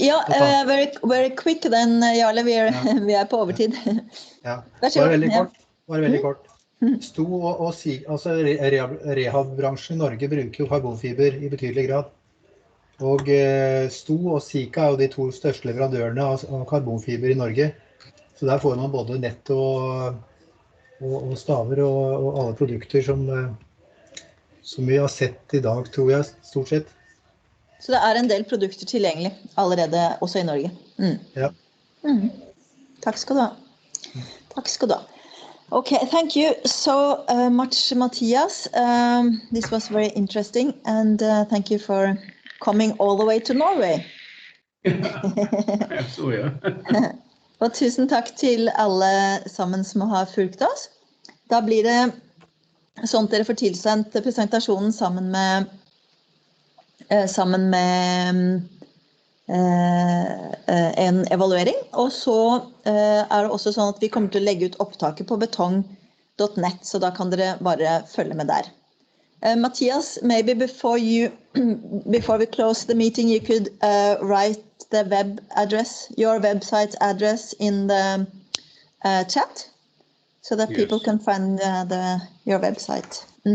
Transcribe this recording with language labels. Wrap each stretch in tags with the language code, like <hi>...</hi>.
<en>Ja, very quick then, Jarle.</en> <no>Vi er på overtid. Ja, Vær så god. Bare veldig kort. Sto og altså rehab-bransjen i Norge bruker jo karbonfiber i betydelig grad. Og Sto og Sika er jo de to største leverandørene av karbonfiber i Norge. Så der får man både nett og staver og alle produkter som vi har sett i dag, tror jeg, stort sett. Så det er en del produkter tilgjengelig allerede også i Norge. Ja. Takk skal du ha. Takk skal du ha.</no> <en>Okay, thank you so much,</en> <no>Matthias.</no> <en>This was very interesting, and thank you for coming all the way to Norway.</en> <no>Og tusen takk til alle sammen som har fulgt oss. Da blir det sånn at dere får tilsendt presentasjonen sammen med en evaluering, og så det også sånn at vi kommer til å legge ut opptaket på betong.net, så da kan dere bare følge med der.</no> <en>Matthias, maybe before we close the meeting, you could write the web address, your website address in the chat, so that people can find your website.</en>